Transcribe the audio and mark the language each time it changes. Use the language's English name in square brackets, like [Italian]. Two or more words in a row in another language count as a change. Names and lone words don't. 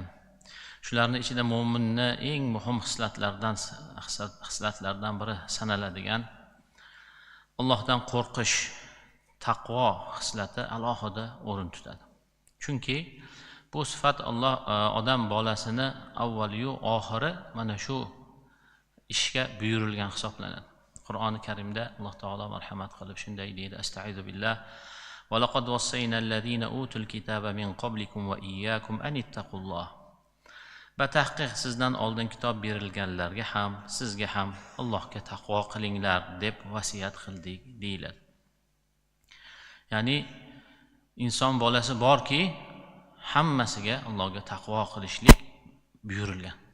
[Uzbek] Shularning ichida mo'minni eng muhim xislatlardan biri sanaladigan Allohdan qo'rqish, taqvo xislati alohida o'rin tutadi. Chunki bu sifat odam bolasini avvaliyu oxiri mana shu ishga buyurilgan hisoblanadi. Qur'oni Karimda Alloh taolo marhamat qilib shunday deydi: [Arabic] أستعيذ بالله ولقد وصينا أوتوا الكتاب من قبلكم وإياكم أن اتقوا الله. [Uzbek] Batahqiq sizdan oldin kitob berilganlarga ham, sizga ham Allohga taqvo qilinglar deb vasiyat qildik deyiladi. Ya'ni inson bolasi borki, hammasiga Allohga taqvo qilishlik buyurilgan.